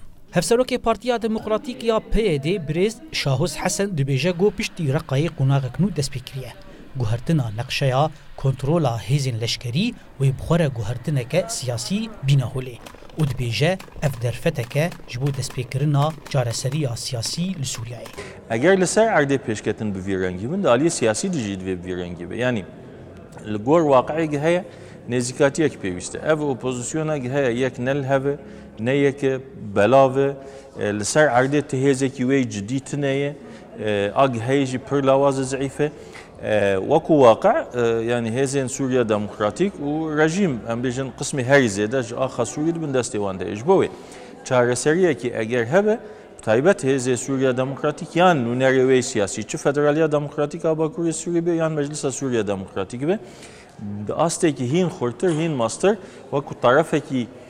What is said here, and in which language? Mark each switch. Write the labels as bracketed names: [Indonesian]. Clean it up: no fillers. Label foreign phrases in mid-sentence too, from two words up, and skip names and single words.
[Kurdish] هەفسەرۆکێ پارتیا دموکراتیک یا پێدێ برێز شاهوز حەسەن دبێژە گۆ پشتی ڕقایە قوناغەکن و دەستپێکریە. گوهرتنا نەقشەیە کۆنترۆلا هێزین لەشکەری وی بخۆرە گوهرتنەکە سیاسی بینەهولێ. و دبێژە ئەف دەرفەتەکە ji بۆ دەستپێکردنا چارەسەریya سیاسی li Sûriyayê. Eger li ser erdê pêşketin bi vî rengî bin, aliyê siyasî dijî divê bi vî rengî be. Yani li gor waqeyekî heye nêzîkatiyek pêwîst e. Ev opozisyonekî heye yek ne li heve, ne yeke belav e. Li ser erdê ti hêzekî wê cidî tune ye. Agî heye jî pir lawaz e zîf e. وەکو واقع یعنی هێزên سووریا دموکراتیک و رژیم ئەم بێژن قسمی هەری زێدە ji axa Sûriyê dibin destê wan de ji bo wê çareseriyekî eger hebe taybet hêzê Sûriya Demokratîk yan nûnerê wê siyasî çi Federaliya Demokratîk a Bakurê Sûriyê be yan Meclisa Sûriya Demokratîk be di astekî hîn xurtir hîn mastir wekû tarafekî